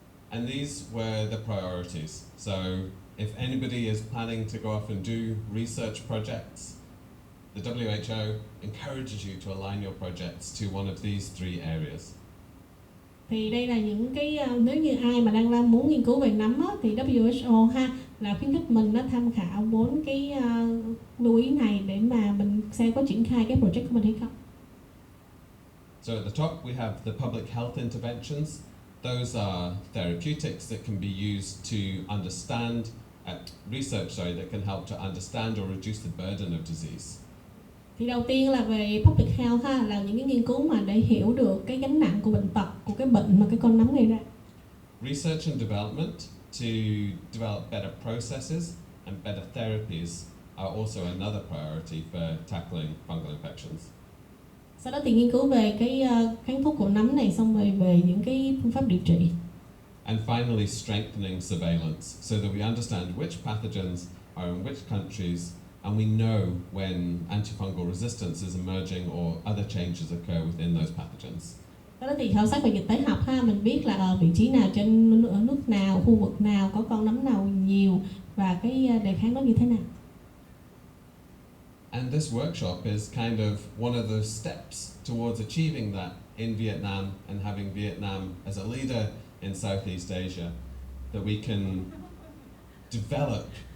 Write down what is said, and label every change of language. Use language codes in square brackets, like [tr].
[en] And these were the priorities. So if anybody is planning to go off and do research projects, the WHO encourages you to align your projects to one of these three areas. [vi] Thì đây là những cái nếu như ai mà đang muốn nghiên cứu về nấm thì WHO là khuyến khích mình tham khảo 4 cái lưu ý này để mà mình xem có triển khai cái project của mình hay không. [en] So at the top we have the public health interventions. Those are therapeutics that can be used to understand research that can help to understand or reduce the burden of disease. [vi] Thì đầu tiên là về public health là những cái nghiên cứu mà để hiểu được cái gánh nặng của bệnh tật, của cái bệnh mà cái con nấm gây ra. [en] Research and development to develop better processes and better therapies are also another priority for tackling fungal infections. [vi] Sau đó thì nghiên cứu về cái kháng thuốc của nấm này, xong rồi về những cái phương pháp điều trị. [en] And finally, strengthening surveillance so that we understand which pathogens are in which countries, and we know when antifungal resistance is emerging or other changes occur within those pathogens. [vi] Đó thì khảo sát về dịch tễ học mình biết là ở vị trí nào trên ở nước nào, khu vực nào có con nấm nào nhiều và cái đề kháng nó như thế nào. [en] And this workshop is kind of one of the steps towards achieving that in Vietnam and having Vietnam as a leader in Southeast Asia, that we can develop.